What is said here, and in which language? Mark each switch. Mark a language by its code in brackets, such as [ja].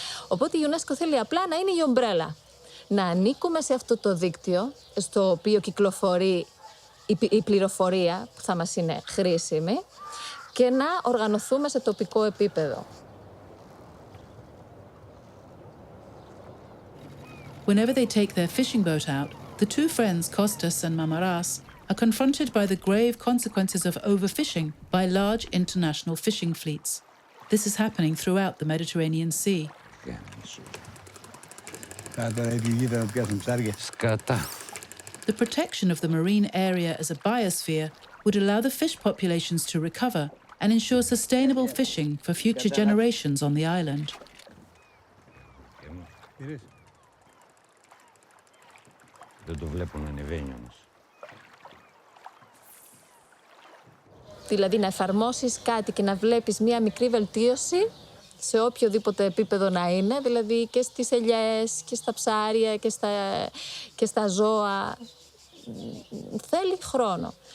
[el] Οπότε η UNESCO θέλει απλά να είναι η ομπρέλα. Να ανήκουμε σε αυτό το δίκτυο, στο οποίο κυκλοφορεί η πληροφορία που θα μας είναι χρήσιμη και να οργανωθούμε σε τοπικό επίπεδο. [en] Whenever they take their fishing boat out, the two friends, Kostas and Mamaras, are confronted by the grave consequences of overfishing by large international fishing fleets. This is happening throughout the Mediterranean Sea. The protection of the marine area as a biosphere would allow the fish populations to recover and ensure sustainable fishing for future generations on the island. [el] Δεν το βλέπω να ανεβαίνει όμως. Δηλαδή να εφαρμόσεις κάτι και να βλέπεις μία μικρή βελτίωση σε οποιοδήποτε επίπεδο να είναι, δηλαδή και στις ελιές και στα ψάρια και στα ζώα. Θέλει χρόνο.